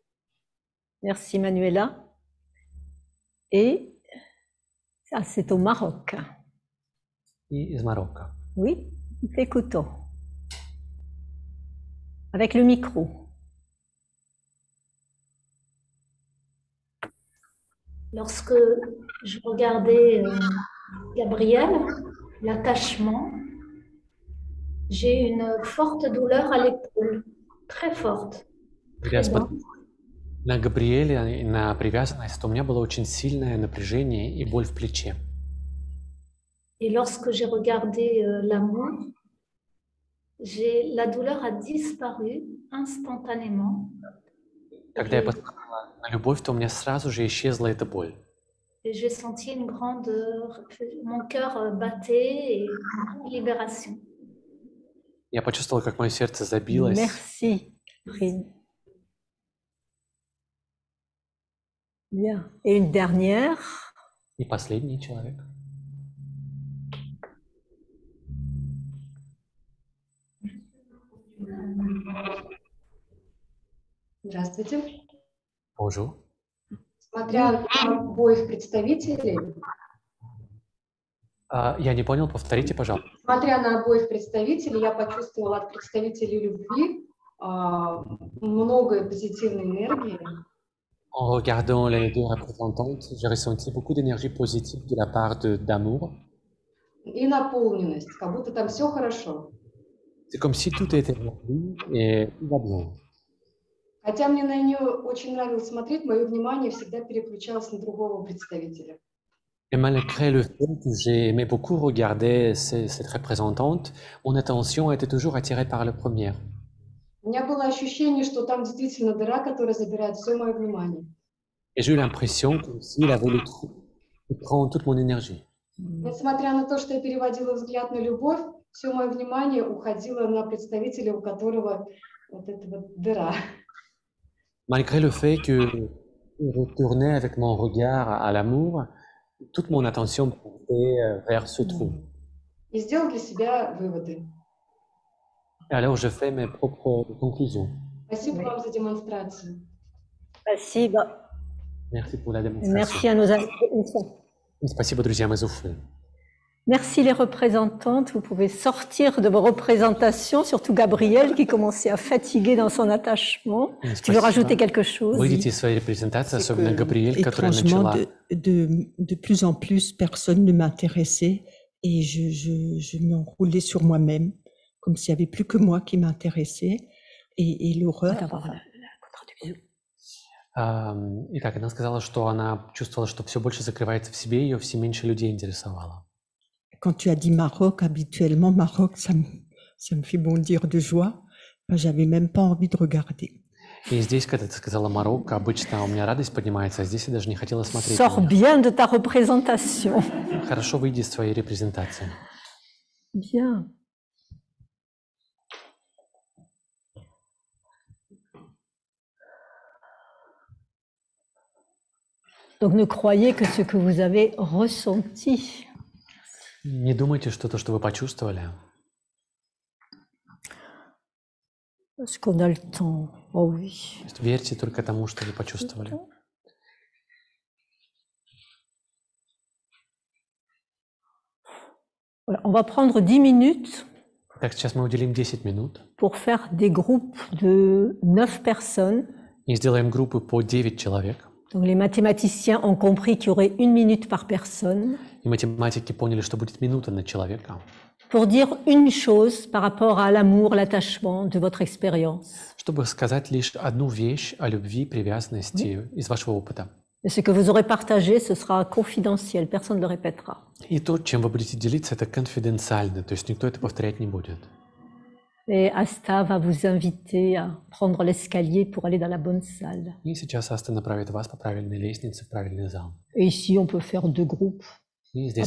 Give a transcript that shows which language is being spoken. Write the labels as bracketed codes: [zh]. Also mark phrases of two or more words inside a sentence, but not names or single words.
[fr] Merci. Merci, Manuela. Et ça, c'est au Maroc. [ru] И из Марокко. [fr] Oui, t'écoutons. Avec le micro. Lorsque je regardais Gabriel, l'attachement, j'ai une forte douleur à l'épaule, très forte. [ru] Когда я [fr] Très [ru] смотрел [fr] dense. [ru] на Габриэля и на привязанность, то у меня было очень сильное напряжение и боль в плече. [fr] Et lorsque j'ai regardé l'amour, la douleur a disparu instantanément. [ru] Когда я посмотрела на любовь, то у меня сразу же исчезла эта боль. [fr] Et j'ai senti une grande, mon cœur battait et une grande libération. [ru] Я почувствовала, как мое сердце забилось. [fr] Merci, Prine. Bien. Et une dernière. [ru] И последний человек. Здравствуйте. [fr] Bonjour. [ru] Смотря на обоих представителей, Я не понял, повторите, пожалуйста. смотря на обоих представителей, я почувствовала от представителей любви много позитивной энергии. [fr] En regardant les deux représentantes, j'ai ressenti beaucoup d'énergie positive de la part d'amour. [ru] И наполненность, как будто там все хорошо. [fr] C'est comme si tout était rempli et tout va bien. [ru] Хотя мне на нее очень нравилось смотреть, мое внимание всегда переключалось на другого представителя. [fr] Et malgré le fait que j'ai aimé beaucoup regarder cette représentante, mon attention était toujours attirée par la première. [ru] У меня было ощущение, что там действительно дыра, которая забирает все мое внимание. [fr] Et j'ai eu l'impression comme s'il avait le trou qui prend toute mon énergie. [ru] Несмотря на то, что я переводила взгляд на любовь, все мое внимание уходило на представителя, у которого вот эта вот дыра. [fr] Malgré le fait que je retournais avec mon regard à l'amour, toute mon attention portait vers ce trou. [ru] И сделал для себя выводы. [fr] Et alors je fais mes propres conclusions. [ru] Спасибо вам за демонстрацию. Спасибо. [fr] Merci pour la démonstration. Merci à nos amis. [ru] Спасибо, друзьям из Уфы. [fr] Merci les représentantes. Vous pouvez sortir de vos représentations, surtout Gabriel qui commençait à fatiguer dans son attachement. Tu veux rajouter quelque chose? [ru] Выйдите из своей репрезентации, особенно Габриэль, которая [fr] Étrangement, [ru] начала. [fr] de plus en plus, personne ne m'intéressait et je m'enroulais sur moi-même, comme s'il n'y avait plus que moi qui m'intéressait. Et l'horreur. [ru] Итак, она сказала, что она чувствовала, что все больше закрывается в себе, ее все меньше людей интересовало. [fr] Quand tu as dit Maroc, habituellement, Maroc, ça me fait bondir de joie. J'avais même pas envie de regarder. [ru] И здесь, когда ты сказала Марокко, обычно у меня радость поднимается, а здесь я даже не хотела смотреть. [fr] Sors bien de ta représentation. [ru] Хорошо, выйди из своей репрезентации. [fr] Bien. Donc ne croyez que ce que vous avez ressenti. [ru] Не думайте, что то, что вы почувствовали. [fr] Parce qu'on a le temps. Oh oui. [ru] Верьте только тому, что вы почувствовали. [fr] Voilà, on va prendre 10 minutes. [ru] Так, сейчас мы уделим 10 минут. [fr] Pour faire des groupes de 9 personnes. [ru] И сделаем группы по 9 человек. [fr] Donc les mathématiciens ont compris qu'il y aurait 1 minute par personne. [ru] И математики поняли, что будет минута на человека. [fr] Pour dire une chose par rapport à l'amour, l'attachement de votre expérience. [ru] Чтобы сказать лишь одну вещь о любви, привязанности из вашего опыта. [fr] Et ce que vous aurez partagé, ce sera confidentiel, personne ne le répétera. [ru] И то, чем вы будете делиться, это конфиденциально, то есть никто это повторять не будет. [fr] Et Asta va vous inviter à prendre l'escalier pour aller dans la bonne salle. [ru] И сейчас Аста направит вас по правильной лестнице в правильный зал. [fr] Et ici, on peut faire 2 groupes [ru] И [fr] à [ru] здесь